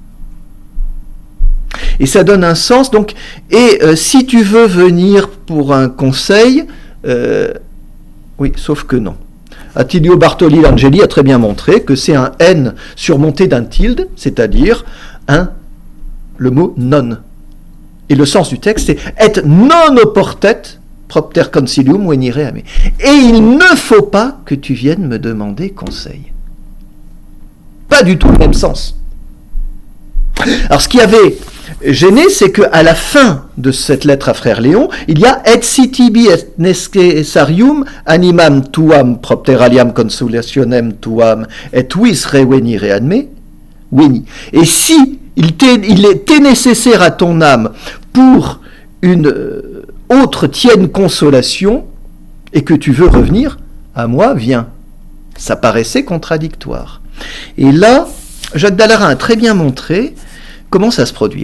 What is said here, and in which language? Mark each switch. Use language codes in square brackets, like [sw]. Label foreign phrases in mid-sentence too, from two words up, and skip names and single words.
[fr] Et ça donne un sens, donc, si tu veux venir pour un conseil, oui, sauf que non. Attilio Bartoli Langeli a très bien montré que c'est un N surmonté d'un tilde, c'est-à-dire le mot non. Et le sens du texte, c'est [la] et non oportet propter consilium venire a me. [fr] Et il ne faut pas que tu viennes me demander conseil. Pas du tout le même sens. Alors ce qui avait gêné, c'est qu'à la fin de cette lettre à frère Léon, il y a [la] et si tibi et necessarium animam tuam propter aliam consolationem tuam et vis revenire ad me, veni. [fr] Et si il était nécessaire à ton âme pour une autre tienne consolation et que tu veux revenir à moi, viens. Ça paraissait contradictoire. Et là, Jacques Dallarin a très bien montré comment ça se produit.